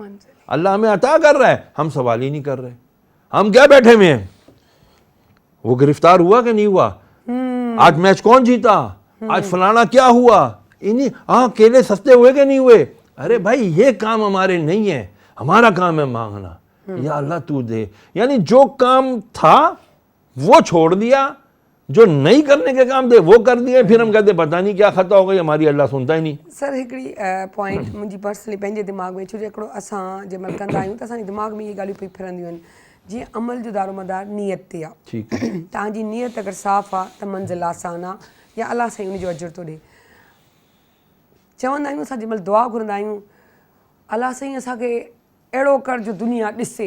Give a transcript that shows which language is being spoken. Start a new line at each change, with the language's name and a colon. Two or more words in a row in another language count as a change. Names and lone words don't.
Urdu: اللہ ہمیں عطا کر رہا ہے, ہم سوال ہی نہیں کر رہے. ہم کیا بیٹھے ہوئے ہیں, وہ گرفتار ہوا کہ نہیں ہوا, آج میچ کون جیتا, آج فلانا کیا ہوا, کیلے سستے ہوئے کہ نہیں ہوئے. ارے بھائی یہ کام ہمارے نہیں ہے, ہمارا کام ہے مانگنا, یا اللہ تو دے. یعنی جو کام تھا وہ چھوڑ دیا, جو نہیں کرنے کے کام تھے وہ کر دیے, پھر ہم کہتے پتہ نہیں کیا خطا ہو گئی, ہماری اللہ سنتا ہی نہیں.
Sindhi: سر हिकिड़ी पॉइंट मुंहिंजी पर्सनली पंहिंजे दिमाग़ में, छो जो हिकिड़ो असां जंहिं महिल कंदा आहियूं त असांजे दिमाग़ में इहे ॻाल्हियूं पई फिरंदियूं आहिनि. जीअं अमल जो दारोमदार नियत ते आहे. ठीकु आहे. तव्हांजी नियत अगरि साफ़ आहे त मंज़िल आसान आहे, या अलाह साईं उन जो अजुर थो ॾिए. चवंदा आहियूं असां जंहिं महिल दुआ घुरंदा आहियूं, अलाह साईं असांखे अहिड़ो कर जो दुनिया ॾिसे.